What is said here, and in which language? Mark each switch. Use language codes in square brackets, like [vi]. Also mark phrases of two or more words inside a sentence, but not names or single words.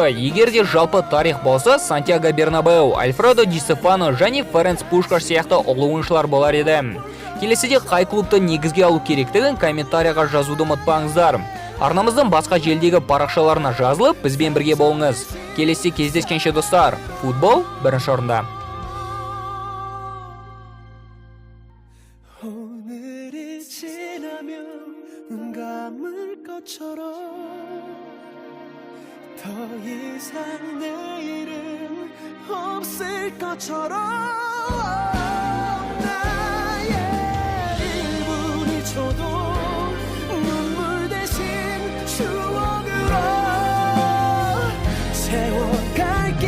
[kk] Егер де жалпы тарих болса, Сантьяго Бернабеу, Альфредо Ди Стефано және Ференц Пушкаш сияқты ұлы ойыншылар болар еді. Келесіде қай клубты негізге алу керектігін комментарияға жазуды ұмытпаңыздар. Арнамыздың басқа желдегі парақшаларына жазылып, бізбен бірге болыңыз. Келесі кездескенше достар, футбол бірінші орында. [ko] 더 이상 내일은 없을 것처럼 나의 1분 1초도 눈물 대신 추억으로 세워갈게.